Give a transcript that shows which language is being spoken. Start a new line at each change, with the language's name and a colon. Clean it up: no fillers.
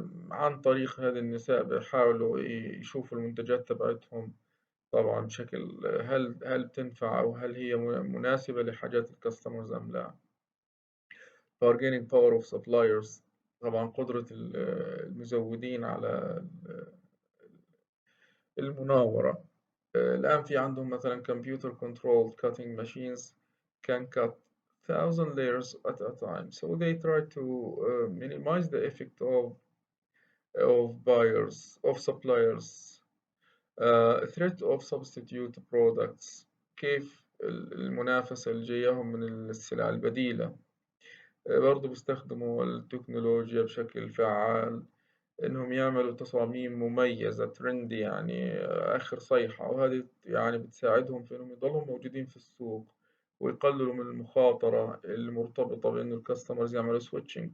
Arabic: عن طريق هذه النساء بيحاولوا يشوفوا المنتجات تبعتهم طبعا بشكل هل بتنفع أو هل هي مناسبة لحاجات الكاستمرز أم لا.
English: Bargaining power of suppliers.
Arabic: طبعا قدرة المزودين على المناورة. الآن في عندهم مثلا
English: computer controlled cutting machines can cut thousand layers at a time, so they try to minimize the effect of buyers of suppliers, threat of substitute products.
Arabic: كيف المنافسة اللي جايهم من السلع البديلة. برضو بيستخدموا التكنولوجيا بشكل فعال، إنهم يعملوا تصاميم مميزة ترندي، يعني آخر صيحة، وهذه يعني بتساعدهم في إنهم يضلوا موجودين في السوق ويقللوا من المخاطرة المرتبطة بإنه الكاستمرز يعملوا سويتشنج.